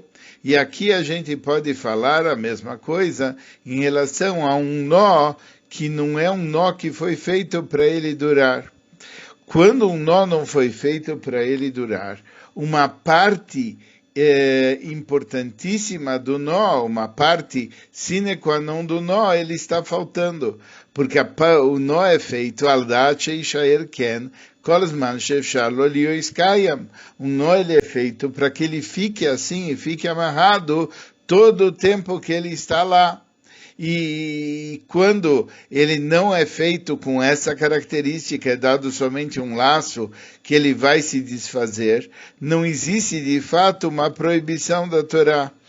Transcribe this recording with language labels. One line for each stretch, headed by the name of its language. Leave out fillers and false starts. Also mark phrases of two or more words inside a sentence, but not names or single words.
Portuguese: E aqui a gente pode falar a mesma coisa em relação a um nó que não é um nó que foi feito para ele durar. Quando um nó não foi feito para ele durar, uma parte importantíssima do nó, uma parte
Latin: sine qua non
Portuguese: do nó, ele está faltando, porque o nó é feito
Hebrew: על דעת שישאר כן כל זמן שאפשר לו להיות קיים.
Portuguese: Um nó ele é feito para que ele fique assim e fique amarrado todo o tempo que ele está lá. E quando ele não é feito com essa característica, é dado somente um laço que ele vai se desfazer, não existe de fato uma proibição da Torá.